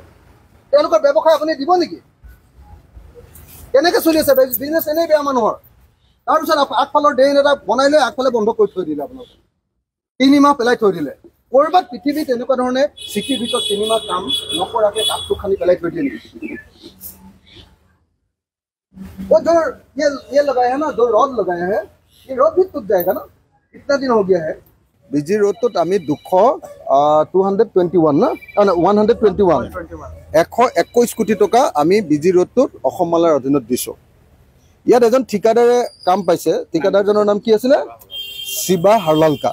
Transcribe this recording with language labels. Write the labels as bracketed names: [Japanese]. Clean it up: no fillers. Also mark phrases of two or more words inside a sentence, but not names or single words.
[Assamese] তেওঁলোকৰ ব্যৱসায় আপুনি দিব নেকি? কেনেকৈ চলি আছে বিজনেছ? এনেই বেয়া মানুহৰ। তাৰপিছত আগফালৰ ড্ৰেইন এটা বনাই লৈ আগফালে বন্ধ কৰি থৈ দিলে আপোনালোকে। 3 মাহ পেলাই থৈ দিলে। ক'ৰবাত পৃথিৱীত এনেকুৱা ধৰণে চিটিৰ ভিতৰত 3 মাহ কাম নকৰাকৈ কাঠটো খানি পেলাই থৈ দিয়ে নেকি? [Hindi] वो जो ये लगाया है ना, जो रॉड लगाया है, ये रॉड भी टूट जाएगा ना। इतना दिन हो गया है। [Assamese] বিজি ৰোডটোত আমি 221 না 121 121 কোটি টকা আমি বিজি ৰোডটোত অসম মালাৰ অধীনত দিছোঁ। ইয়াত এজন ঠিকাদাৰে কাম পাইছে। ঠিকাদাৰজনৰ নাম কি আছিলে? শিৱা হাৰলালকা।